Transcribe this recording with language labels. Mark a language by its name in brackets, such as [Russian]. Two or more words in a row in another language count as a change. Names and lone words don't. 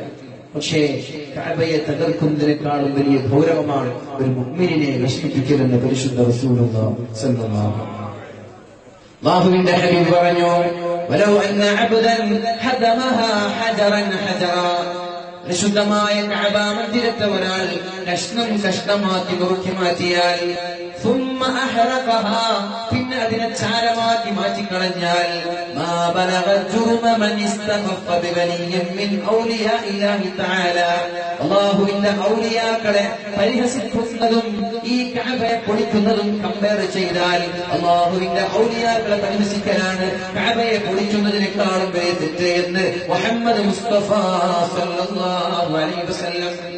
[Malayalam] പക്ഷേ കഅബയെ തകർക്കുന്നതിനേക്കാളും വലിയ ഗൗരവമാണ് ഒരു മുഅ്മിനിനെ വിഷമിപ്പിക്കലെന്ന് പരിശുദ്ധ [Arabic] رسول الله صلى الله عليه وسلم. [Malayalam] അല്ലാഹുവിന്റെ ഹബീബ് പറഞ്ഞു, [Arabic] ولو أن عبدا هدمها حجرا حجرا. [Malayalam] പരിശുദ്ധമായ കഅബ മന്ദിരത്തെ ഒരാൾ കഷ്ണമാക്കി നുറുക്കി മാറ്റിയാൽ, [Arabic] ثم أحرقها, [Malayalam] പിന്നെ അതിനെ ചാരമാക്കി മാറ്റിക്കളഞ്ഞാൽ, [Arabic] ما بلغ جرم من استخف بولي من أولياء الله تعالى. [Malayalam] അല്ലാഹുവിന്റെ ഔലിയാക്കളെ പരിഹസിക്കുന്നതും ഈ കഅബയെ പൊളിക്കുന്നതും കമ്പയർ ചെയ്താൽ അല്ലാഹുവിന്റെ ഔലിയാക്കളെ പരിഹസിക്കലാണ് കഅബയെ പൊളിക്കുന്നതിനേക്കാളും വലിയ തെറ്റ് എന്ന് മുഹമ്മദ് മുസ്തഫ [Arabic] صلى الله عليه وسلم.